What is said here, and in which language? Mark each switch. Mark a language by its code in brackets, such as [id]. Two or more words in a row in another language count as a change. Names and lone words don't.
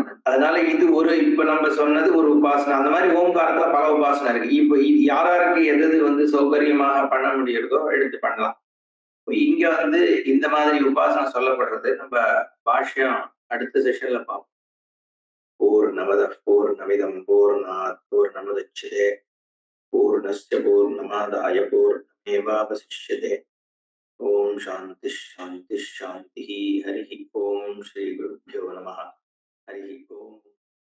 [ta] அதனால இது ஒரு இப்ப நம்ம சொன்னது ஒரு உபாசனை. அந்த மாதிரி ஓம்காரத்துல பல உபாசனை இருக்கு. இப்போ யாராருக்கு எது வந்து சௌகரியமாக பண்ண முடியறதோ எடுத்து பண்ணலாம். இங்க வந்து இந்த மாதிரி உபாசனை சொல்லப்படுறது நம்ம பாஷ்யம் அடுத்த செஷன்ல பார்ப்போம். [sa] पूर्णमद पूर्णमिदम् पूर्णात् पूर्णमुदच्यते पूर्णस्य पूर्णमादाय पूर्णमेवावशिष्यते. ओम् शान्ति शान्ति शान्ति. हरि ओम्। श्री गुरुभ्यो नमः. हरि ओम्.